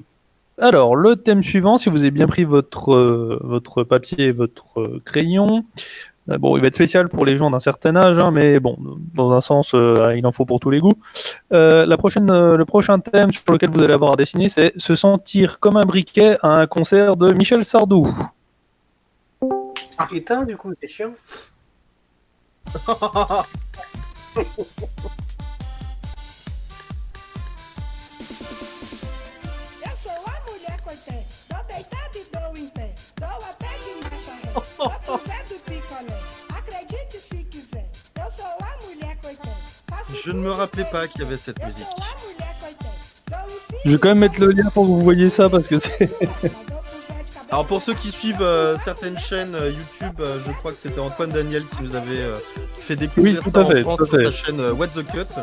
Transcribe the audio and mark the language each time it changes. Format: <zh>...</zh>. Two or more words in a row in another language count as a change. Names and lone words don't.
<fr>Alors, le thème suivant, si vous avez bien pris votre papier et votre crayon, bon, il va être spécial pour les gens d'un certain âge, hein, mais bon, dans un sens, il en faut pour tous les goûts. Le prochain thème sur lequel vous allez avoir à dessiner, c'est se sentir comme un briquet à un concert de Michel Sardou. Éteint, du coup, c'est chiant.</fr> <pt>Eu sou a mulher coité, dou deitado e dou em pé, dou até de marcha ré, dou pro Zé do picolé, acredite se quiser, eu sou a mulher coité.</pt> <fr>Je ne me rappelais pas qu'il y avait cette musique. Je vais quand même mettre le lien pour que vous voyez ça parce que c'est... Alors pour ceux qui suivent certaines chaînes YouTube, je crois que c'était Antoine Daniel qui nous avait fait découvrir tout ça à fait, en France tout à sur fait. sa chaîne What the Cut.</fr>